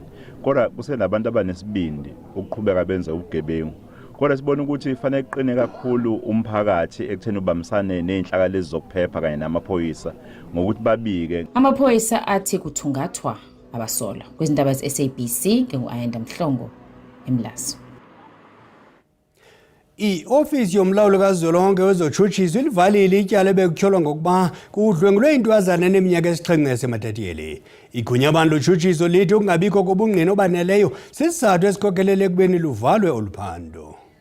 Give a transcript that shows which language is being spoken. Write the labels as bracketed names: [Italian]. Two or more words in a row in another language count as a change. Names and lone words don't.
[Zulu] Kodwa kusenabantu abanesibindi ukuqhubeka benze ubugebengu. Kodwa sibona ukuthi ifanele iqine kakhulu umphakathi ekutheni ubamsane nezinhlaka lezi zokuphepha kanye namaphoyisa ngokuthi babike. Amaphoyisa athi kuthungathwa abasolwa. Kwizindaba ze-SABC ngingu-Ayanda Mhlongo eMlazi. [Xhosa] I-ofisi yomlawuli kazwelonke wezotshutshiso ilivalile ityala ebekutyholwa ngokuba kudlwengulwe intwazana eneminyaka esixhenxe yaseMatatiyeli. Igunya abantu lotshutshiso lithi ukungabikho kobungqina obaneleyo sisizathu esikhokelele ekubeni luvalwe oluphando.